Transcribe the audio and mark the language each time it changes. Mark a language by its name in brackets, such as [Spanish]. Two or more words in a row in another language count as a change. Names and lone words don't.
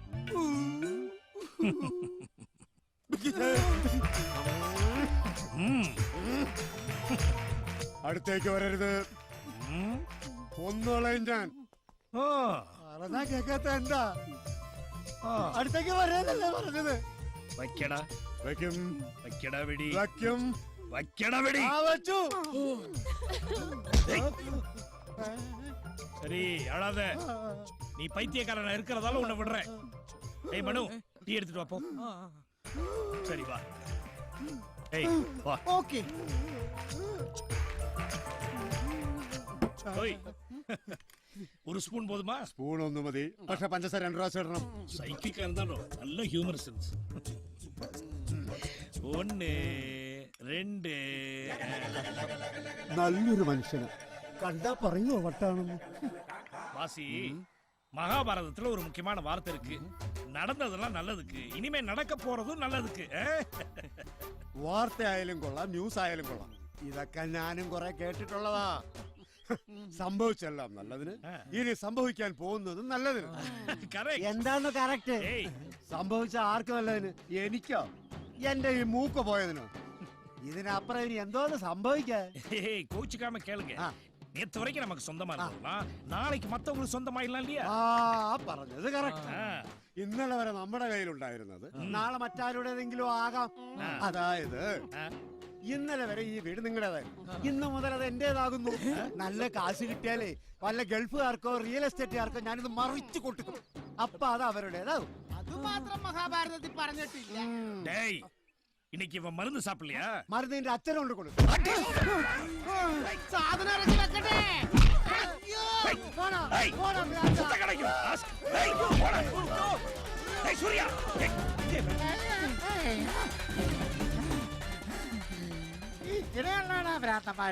[Malayalam] അടുത്തേക്ക് വരരുത്. ഒന്നോളയും ഞാൻ. പറഞ്ഞാ കേക്കാത്ത എന്താ? അടുത്തേക്ക് വരാനല്ലേ പറഞ്ഞത്? വയ്ക്കടാ. വയ്ക്കും. വയ്ക്കടാ വെടി. വയ്ക്കും. വയ്ക്കടാ വെടി. വച്ചു. [Tamil] சரி அழாத. நீ பைத்தியக்காரனா இருக்கிறதால உன்னை விடுறேன். ஏய் மனு, டீ எடுத்துட்டு வா போ. சரி வா. ஏய் வா. ஓகே. ஓய். ஒரு ஸ்பூன் போதுமா? [Malayalam] സ്പൂൺ ഒന്ന് മതി. പക്ഷെ പഞ്ചസാര 2 പ്രാവശ്യം ഇടണം. സൈക്കിക്കാരൻ എന്താണോ നല്ല [English] humour sense. [Malayalam] 1 2 നല്ലൊരു മനുഷ്യന് കണ്ടാ പറയുമോ വട്ടാണെന്ന്? [Tamil] வாசி, மகாபாரதத்துல ஒரு முக்கியமான வார்த்தை இருக்கு. நடந்ததெல்லாம் நல்லதுக்கு, இனிமே நடக்க போறதும் நல்லதுக்கு. [Malayalam] വാർത്തയായാലും കൊള്ളാം, ന്യൂസ് ആയാലും കൊള്ളാം. ഇതൊക്കെ ഞാനും കുറെ കേട്ടിട്ടുള്ളതാ. സംഭവിച്ചെല്ലാം നല്ലതിന്, ഇനി സംഭവിക്കാൻ പോകുന്നതും നല്ലതിന്. എന്താന്ന് കറക്റ്റ്? സംഭവിച്ച ആർക്ക് നല്ലതിന്? എനിക്കോ? എന്റെ ഈ മൂക്ക് പോയതിനോ? ഇതിനപ്പുറം ഇനി എന്തോന്ന് സംഭവിക്കാൻ? [Tamil] கோச்சிக்காம கேளுங்க. நேத்து வரைக்கும் நமக்கு சொந்தமா இருக்கலாம், நாளைக்கு மத்தவங்களுக்கு சொந்தமாயிடலாம் இல்லையா? [Malayalam] പറഞ്ഞത് കറക്റ്റ്. ഇന്നലെ വരെ നമ്മുടെ കയ്യിലുണ്ടായിരുന്നത് നാളെ മറ്റാരുടേതെങ്കിലും ആകാം. അതായത് ഇന്നലെ വരെ ഈ വീട് നിങ്ങളുടേതായിരുന്നു, ഇന്ന് മുതൽ അത് എന്റേതാകുന്നു. നല്ല കാശ് കിട്ടിയാലേ വല്ല ഗൾഫുകാർക്കോ റിയൽ എസ്റ്റേറ്റുകാർക്കോ ഞാനിത് മറിച്ചു കൊടുക്കും. അപ്പൊ അത് അവരുടേതാകും. അത് മാത്രം മഹാഭാരതത്തിൽ പറഞ്ഞിട്ടില്ല. [Tamil] இன்னைக்கு இவன் மருந்து சாப்பிடலையா? [Malayalam] മരുന്ന് നിന്റെ അച്ഛനോട് കൊടുക്കും. സാധനം ഇറക്കി വെക്കട്ടെ. ഇങ്ങനെയുള്ളതാണ് ഭ്രാന്തന്മാര്.